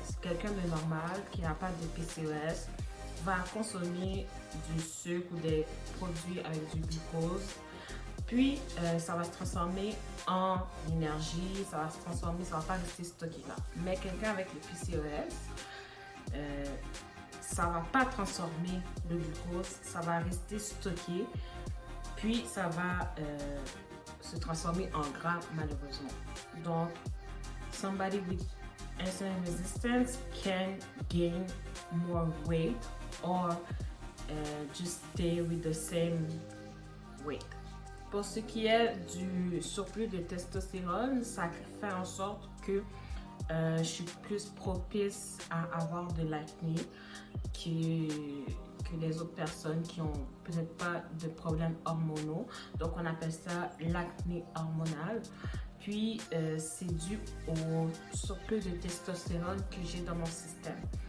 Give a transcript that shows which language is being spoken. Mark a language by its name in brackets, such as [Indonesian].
[French] Quelqu'un de normal qui n'a pas de PCOS va consommer du sucre ou des produits avec du glucose, puis ça va se transformer en énergie, ça va se transformer, ça va pas rester stocké là. Mais quelqu'un avec le PCOS, ça va pas transformer le glucose, ça va rester stocké, puis ça va se transformer en gras malheureusement. [English] Donc, somebody with insulin resistance can gain more weight or just stay with the same weight. [French] Pour ce qui est du surplus de testostérone, ça fait en sorte que je suis plus propice à avoir de l'acné que les autres personnes qui ont peut-être pas de problèmes hormonaux. Donc on appelle ça l'acné hormonal. Puis c'est dû au surplus de testostérone que j'ai dans mon système.